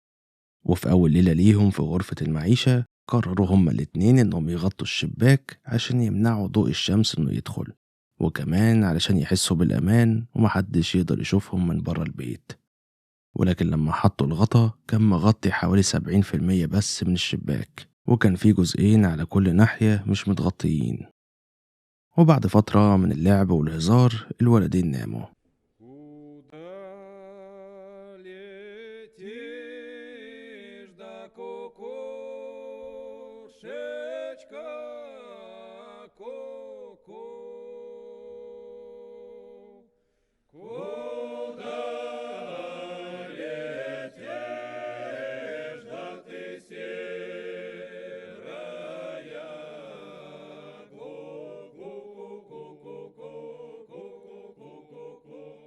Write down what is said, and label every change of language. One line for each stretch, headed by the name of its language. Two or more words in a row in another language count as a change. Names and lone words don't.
Arabic: وفي أول ليلة ليهم في غرفة المعيشة قرروا هما الاتنين إنهم يغطوا الشباك عشان يمنعوا ضوء الشمس إنه يدخل، وكمان علشان يحسوا بالأمان ومحدش يقدر يشوفهم من برا البيت. ولكن لما حطوا الغطا كان مغطي حوالي 70% بس من الشباك، وكان في جزئين على كل ناحية مش متغطيين. وبعد فترة من اللعب والهزار الولدين ناموا.
Russian: Куда летишь, да кукушечка, ку-ку? Куда летишь, да ты серая, ку-ку-ку-ку-ку-ку-ку-ку-ку-ку-ку?